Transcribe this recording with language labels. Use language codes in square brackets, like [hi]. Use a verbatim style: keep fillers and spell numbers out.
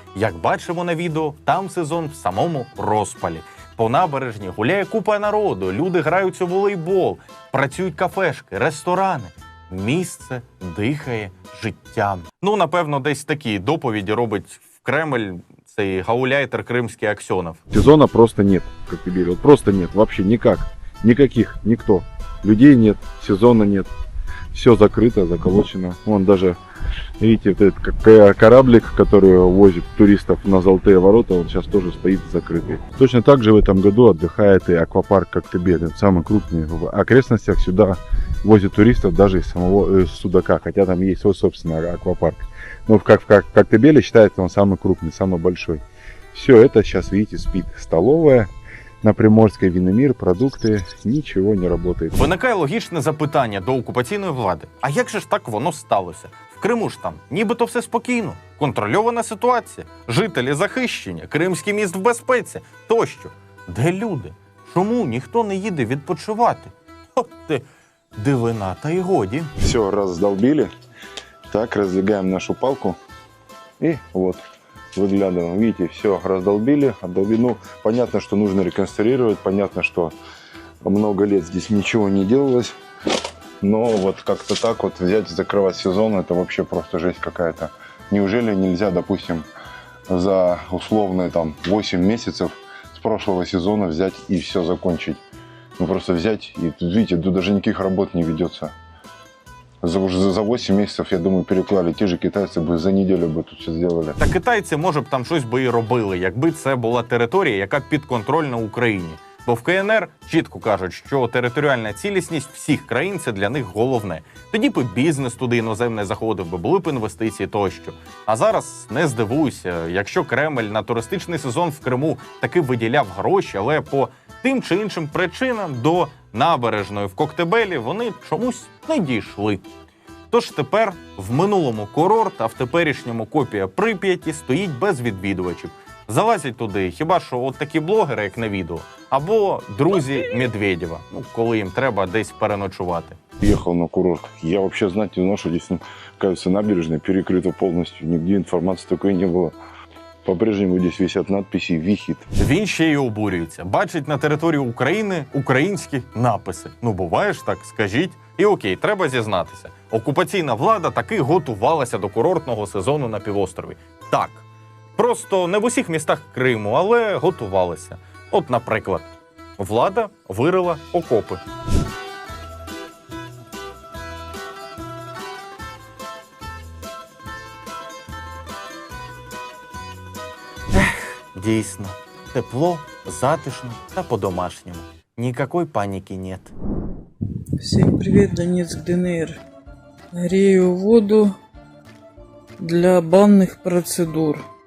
[uk] Як бачимо на відео, там сезон в самому розпалі. По набережні гуляє купа народу, люди граються в волейбол, працюють кафешки, ресторани. Місце дихає життям. Ну, напевно, десь такі доповіді робить в Кремль цей гауляйтер кримський Аксьонов. [ru] Сезона просто нет, как ты говорил, просто нет, вообще никак, никаких, никто. Людей нет, сезона нет, все закрыто, заколочено. Вон даже, видите, вот этот кораблик, который возит туристов на Золотые ворота, он сейчас тоже стоит закрытый. Точно так же в этом году отдыхает и аквапарк Коктебеля, самый крупный в окрестностях. Сюда возят туристов даже из самого э, Судака, хотя там есть свой собственный аквапарк. Но в, как, в Коктебеле считается он самый крупный, самый большой. Все это сейчас, видите, спит столовая. [uk] На Приморській Віномір, продукти, нічого не працює. Виникає логічне запитання до окупаційної влади. А як же ж так воно сталося? В Криму ж там нібито все спокійно, контрольована ситуація, жителі захищені, кримський міст в безпеці, тощо. Де люди? Чому ніхто не їде відпочивати? От ти дивина, та й годі. Все роздолбили, так, роздвигаємо нашу палку і от. [ru] Выглядываем, видите, все раздолбили, отдолбили. Понятно, что нужно реконструировать, понятно, что много лет здесь ничего не делалось, но вот как-то так вот взять и закрывать сезон, это вообще просто жесть какая-то. Неужели нельзя, допустим, за условные там восемь месяцев с прошлого сезона взять и все закончить? Ну просто взять, и видите, тут даже никаких работ не ведется. За, уже за восемь [uk] месяців, я думаю, переклали. Ті ж китайці би за неділю би тут все зробили. Та китайці, може б, там щось би і робили, якби це була територія, яка підконтрольна Україні. Бо в КНР чітко кажуть, що територіальна цілісність всіх країн – це для них головне. Тоді б і бізнес туди іноземний заходив би, були б інвестиції тощо. А зараз не здивуйся, якщо Кремль на туристичний сезон в Криму таки виділяв гроші, але по тим чи іншим причинам до набережної в Коктебелі вони чомусь не дійшли. Тож тепер в минулому курорт, а в теперішньому копія Прип'яті стоїть без відвідувачів. Залазять туди хіба що от такі блогери, як на відео, або друзі Медведєва, ну, коли їм треба десь переночувати. [ru] Ехал на курорт. Я вообще знать не знал, что здесь, кажется, набережная перекрыта полностью. Нигде информации такой не было. По-прежнему здесь висят надписи «Вихід». [uk] Він ще й обурюється. Бачить на території України українські написи. Ну, буває ж так, скажіть. І окей, треба зізнатися. Окупаційна влада таки готувалася до курортного сезону на півострові. Так. Просто не в усіх містах Криму, але готувалися. От, наприклад, влада вирила окопи. Дійсно, тепло, затишно та по-домашньому. [ru] Никакой паники нет. Всем привет, Донецк, ДНР. Грею воду для банных процедур.